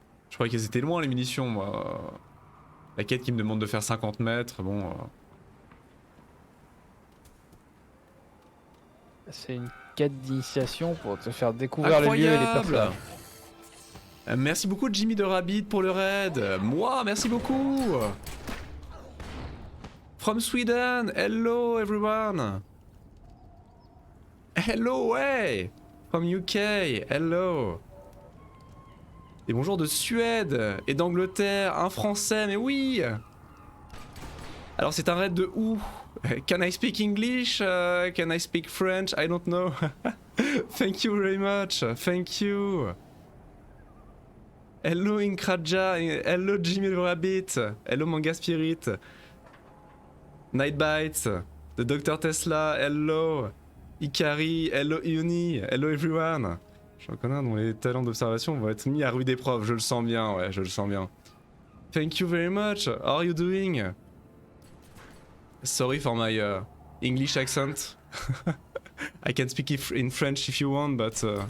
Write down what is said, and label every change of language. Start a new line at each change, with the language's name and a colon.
French: Je croyais qu'elles étaient loin les munitions, moi. La quête qui me demande de faire 50 mètres, bon... C'est une quête d'initiation pour te faire découvrir les lieux et les personnages. Merci beaucoup Jimmy de Rabbit pour le raid. Moi, merci beaucoup.
English: From Sweden, hello everyone. Hello, ouais. From UK, hello.
French: Et bonjour de Suède et d'Angleterre, un français, mais oui. Alors c'est un raid de où?
English: Can I speak English? Can I speak French? I don't know. Thank you very much. Thank you. Hello Inkraja. Hello Jimmy the Rabbit. Hello Manga Spirit. Nightbites. The Dr Tesla. Hello. Ikari. Hello Uni. Hello everyone.
French: Je reconnais dont les talents d'observation vont être mis à rude épreuve. Je le sens bien, ouais, je le sens bien.
English: Thank you very much. How are you doing? Sorry for my English accent. I can speak in French if you want, but...